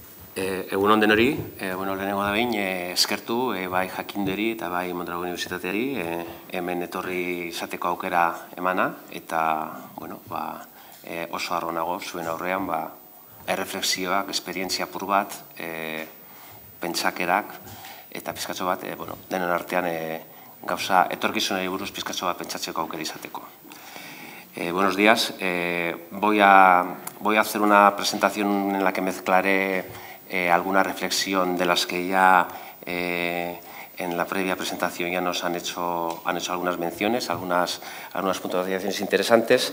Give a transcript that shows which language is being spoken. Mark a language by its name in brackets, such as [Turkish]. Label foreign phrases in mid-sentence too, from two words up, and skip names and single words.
[Basque] Egun on denori, lehenengo da behin, eskertu, bai jakinderi eta bai Mondragon Unibertsitateari hemen etorri izateko aukera emana, eta oso harro nago zuen aurrean erreflexioak, esperientzia apur bat, pentsakerak, eta pizkatxo bat, denon artean gauza etorkizunari buruz pizkatxo bat pentsatzeko aukera izateko. [Spanish] Buenos días. Voy a hacer una presentación en la que mezclaré alguna reflexión de las que ya en la previa presentación ya nos han hecho algunas menciones, algunas puntualizaciones interesantes.